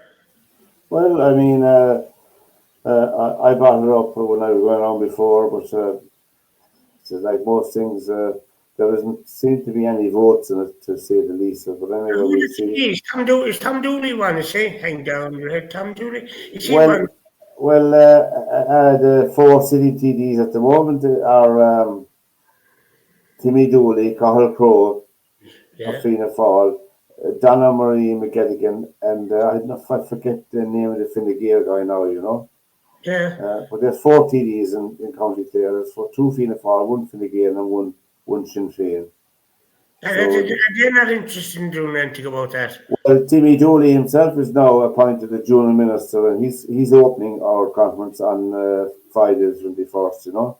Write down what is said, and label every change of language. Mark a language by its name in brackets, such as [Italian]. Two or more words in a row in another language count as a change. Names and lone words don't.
[English] well, I mean, I brought it up when I was going on before, but it's like most things, there doesn't seem to be any votes in it, to say the least. But anyway, Who we'll the see. TDs? Is Tom Dooley one? Is he? Hang down your head, Tom Dooley. Is he Well, one? the four city TDs at the moment are Timmy Dooley, Cathal Crowe, Yeah. Fianna Fáil, Donna Marie McGettigan, and I don't know if I forget the name of the Fine Gael guy now, you know. Yeah. But there's four TDs in County Clare. There's two Fianna Fáil, one Fine Gael, and one Sinn Féin. So, They're not interested in doing anything about that. well, Timmy Dooley himself is now appointed a junior minister, and he's opening our conference on Friday the 21st, you know,